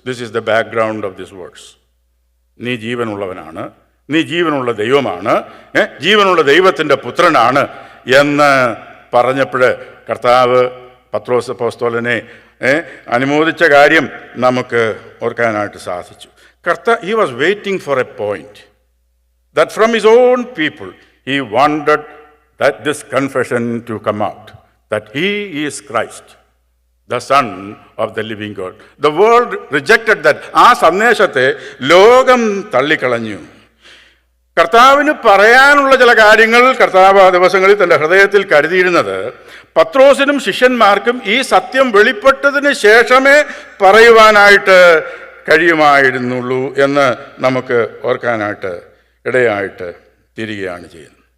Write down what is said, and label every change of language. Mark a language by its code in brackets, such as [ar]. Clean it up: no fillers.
[en] This is the background of this words. [ml] നീ ജീവനുള്ളവനാണ്, നീ ജീവനുള്ള ദൈവമാണ്, ജീവനുള്ള ദൈവത്തിൻ്റെ പുത്രനാണ് എന്ന് പറഞ്ഞപ്പോൾ കർത്താവ് പത്രോസ് അപ്പോസ്തലനെ അനുമോദിച്ച കാര്യം നമുക്ക് ഓർക്കാനായിട്ട് സാധിച്ചു. [en] He was waiting for a point that from his own people he wanted that this confession to come out, that he is Christ, the Son of the living God. The world rejected that. [ml] ആ സന്ദേശത്തെ ലോകം തള്ളിക്കളഞ്ഞു. കർത്താവിന് പറയാനുള്ള ചില കാര്യങ്ങൾ കർത്താവ് ആ ദിവസങ്ങളിൽ തൻ്റെ ഹൃദയത്തിൽ കരുതിയിരുന്നത് പത്രോസിനും ശിഷ്യന്മാർക്കും ഈ സത്യം വെളിപ്പെട്ടതിന് ശേഷമേ പറയുവാനായിട്ട് കഴിയുമായിരുന്നുള്ളൂ എന്ന് നമുക്ക് ഓർക്കാനായിട്ട് ഇടയായിട്ട് തീരുകയാണ് ചെയ്യുന്നത്.